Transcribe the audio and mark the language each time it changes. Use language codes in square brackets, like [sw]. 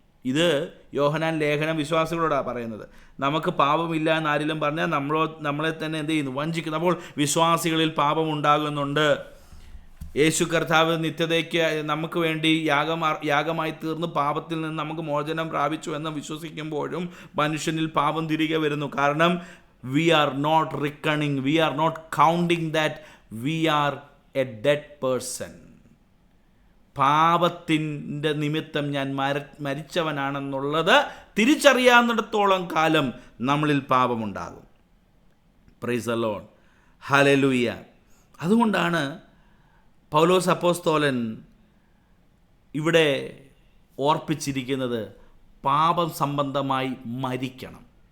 [ml] ഇത് യോഹന്നാൻ ലേഖനം വിശ്വാസികളോടാണ് പറയുന്നത്. നമുക്ക് പാപമില്ല എന്ന് ആരെങ്കിലും പറഞ്ഞാൽ നമ്മളെ തന്നെ എന്ത് ചെയ്യുന്നു? വഞ്ചിക്കുന്നു. അപ്പോൾ വിശ്വാസികളിൽ പാപം ഉണ്ടാകുന്നുണ്ട്. യേശു കർത്താവ് നിത്യതയ്ക്ക് നമുക്ക് വേണ്ടി യാഗമായി തീർന്ന് പാപത്തിൽ നിന്ന് നമുക്ക് മോചനം പ്രാപിച്ചു എന്ന് വിശ്വസിക്കുമ്പോഴും മനുഷ്യനിൽ പാപം തിരികെ വരുന്നു. കാരണം [en] we are not reckoning, we are not counting that we are a dead person. [ml] പാപത്തിൻ്റെ നിമിത്തം ഞാൻ മരിച്ചവനാണെന്നുള്ളത് തിരിച്ചറിയാവുന്നിടത്തോളം കാലം നമ്മളിൽ പാപമുണ്ടാകും. [en] Praise the Lord. [ml] ഹല്ലേലൂയ. അതുകൊണ്ടാണ് പൗലോസ് അപ്പോസ്തലൻ ഇവിടെ ഓർപ്പിച്ചിരിക്കുന്നത്, പാപം സംബന്ധമായി മരിക്കണം.